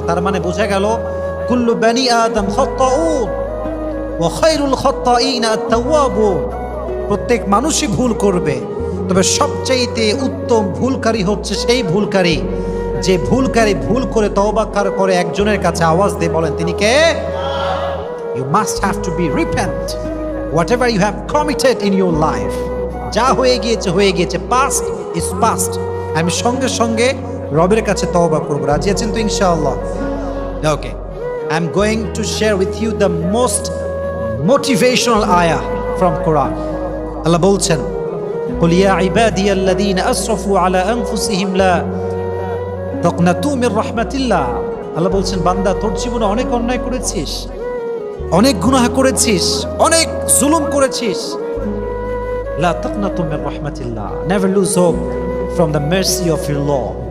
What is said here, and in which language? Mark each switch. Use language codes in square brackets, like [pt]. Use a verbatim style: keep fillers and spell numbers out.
[bn] তার মানে বোঝা গেল [ar] কুল্লু বনি আদম খাতাউন ওয়া খায়রুল খাতাঈনা আত-তাওয়াবুন। [bn] প্রত্যেক মানুষই ভুল করবে, তবে সবচাইতে উত্তম ভুলকারী হচ্ছে সেই ভুলকারী যে ভুলকারী ভুল করে তওবা করে একজনের কাছে আওয়াজ দিয়ে বলেন তিনি কে? [en] You must have to be repent whatever you have committed in your life. [bn] যা হয়ে গিয়েছে হয়ে গিয়েছে, [en] past is past. [bn] আমি সঙ্গে সঙ্গে রবের কাছে তওবা করব। রাজি আছেন তো ইনশাআল্লাহ? [en] Okay, I am going to share with you the most motivational ayah from Quran. [ar] Allah [bn] বলছেন [ar] قل يا عبادي الذين اسرفوا على انفسهم لا تقنطوا من رحمة الله. [bn] আল্লাহ বলছেন বান্দা, তোর জীবনে অনেক অন্যায় করেছিস, অনেক গুনাহ করেছিস, অনেক জুলুম করেছিস। [ar] লা تقنطوا من رحمة الله. [en] Never lose hope from the mercy of your Lord.